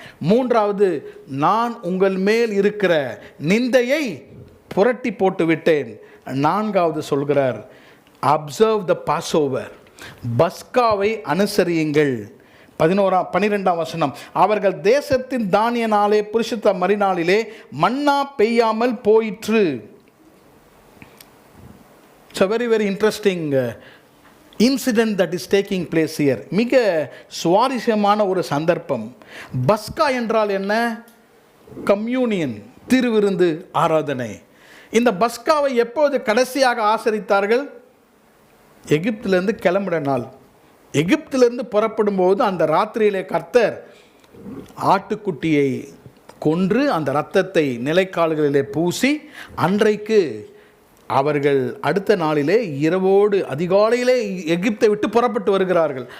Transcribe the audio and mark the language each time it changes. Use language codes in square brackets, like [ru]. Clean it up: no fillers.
[ta] மூன்றாவது, நான் உங்கள் மேல் இருக்கிற நிந்தையை புரட்டி போட்டு விட்டேன். நான்காவது சொல்கிறார், [en] Observe the Passover. [ta] பஸ்காவை அனுசரியுங்கள். 12ஆம் வசனம், அவர்கள் தேசத்தின் தானிய நாளே புருஷத்த மறுநாளிலே மன்னா பெய்யாமல் போயிற்று. [en] It's a very very interesting incident that is taking place here. [ta] மிக சுவாரஸ்யமான ஒரு சந்தர்ப்பம். பஸ்கா என்றால் என்ன? கம்யூனியன், திருவிருந்து, ஆராதனை. இந்த பஸ்காவை எப்போது கடைசியாக ஆசரித்தார்கள்? எகிப்திலிருந்து கிளம்புற நாள். எகிப்திலிருந்து புறப்படும் போது அந்த ராத்திரியிலே கர்த்தர் ஆட்டுக்குட்டியை கொன்று அந்த இரத்தத்தை நிலைக்கால்களிலே பூசி, அன்றைக்கு அவர்கள் அடுத்த நாளிலே இரவோடு அதிகாலையிலே எகிப்தை விட்டு புறப்பட்டு வருகிறார்கள்.